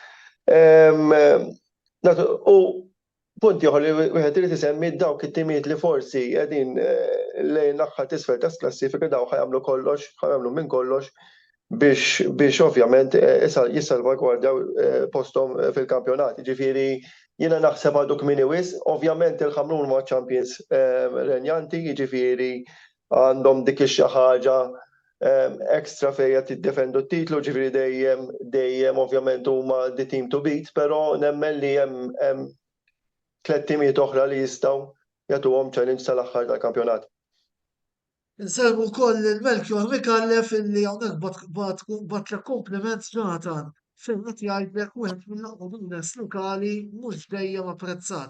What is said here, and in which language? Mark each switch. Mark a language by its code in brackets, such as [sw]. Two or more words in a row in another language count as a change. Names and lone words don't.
[mt] U punti ieħor li wieħed irid isemmi dawk it-timijiet li forsi qegħdin lejn l-aħħar t'isfel tas-klassifika dawn ħajamlu kollox, ħajamlu minn kollox biex ovvjament jissalvagwardjaw posthom fil-kampjonat. Ġifieri jiena naħseb għadu kmieni wisq, ovvjament il-Ħamrun ma' champions renjanti, jiġifieri għandhom dik xi ħaġa ekstra fejn qed jiddefendu t-titlu, ġifieri dejjem ovvjament huma [en] the team to beat, [mt] però nemmen li hemm 3 timijiet oħra li jistgħu jagħtuhom challenge sal-aħħar tal-kampjonat. Inservu wkoll il-Melchior Mikallef illi hawnhekk batlek kompliment Jonathan fejn qed jgħidlek wieħed mill-aqwa business lokali mhux dejjem apprezzat.